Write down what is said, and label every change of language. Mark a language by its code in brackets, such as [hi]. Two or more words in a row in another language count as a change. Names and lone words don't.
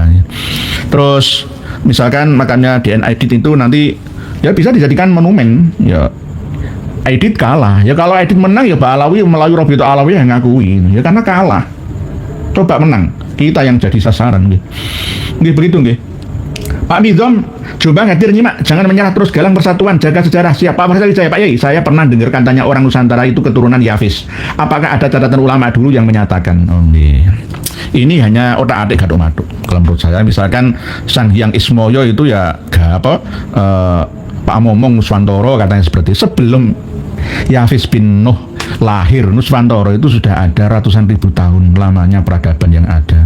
[id] Terus misalkan makamnya DNA Aidit itu nanti ya bisa dijadikan monumen. Ya Aidit kalah. Ya kalau Aidit menang ya Pak Alawi melalui Robito Alawi yang ngakui. Ya karena kalah. Coba menang, kita yang jadi sasaran. [jv] Nggih begitu nggih. [id] Pak Midom, coba hadir nyimak, jangan menyerah terus, galang persatuan, jaga sejarah. Siapa saya Pak Yai? Saya pernah dengar katanya orang Nusantara itu keturunan Yafis. Apakah ada catatan ulama dulu yang menyatakan? Oh, ini hanya otak-atik gadok-maduk. Kalau menurut saya, misalkan Sang Hyang Ismoyo itu ya Pak Momong Nuswantoro katanya seperti sebelum Yafis bin Nuh lahir, Nuswantoro itu sudah ada ratusan ribu tahun lamanya peradaban yang ada.